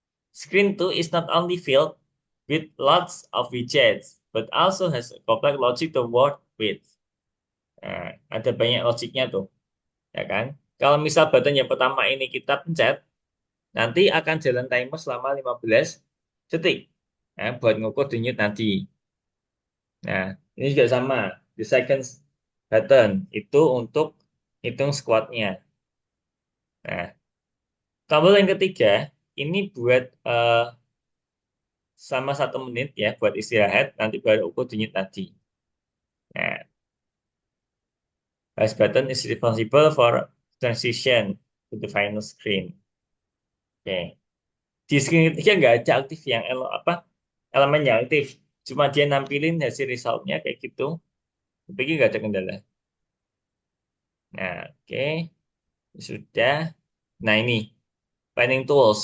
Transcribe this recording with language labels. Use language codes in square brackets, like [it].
[en] Screen 2 is not only filled with lots of widgets, but also has a complex logic to work with. [id] Nah, ada banyak logiknya tuh, ya kan? Kalau misal button yang pertama ini kita pencet, nanti akan jalan timer selama 15 detik. Nah, buat ngukur denyut nanti. Nah, ini juga sama. [en] The second button [id] itu untuk hitung squatnya. Nah, tombol yang ketiga ini buat sama 1 menit ya buat istirahat, nanti baru aku denyut tadi. [en] Nah, House button is responsible for transition to the final screen. [id] Oke. Di screen ketiga nggak ada aktif yang elemen yang aktif. Cuma dia nampilin hasil resultnya kayak gitu. Tapi nggak ada kendala. Nah, oke. Sudah. Nah, ini planning tools.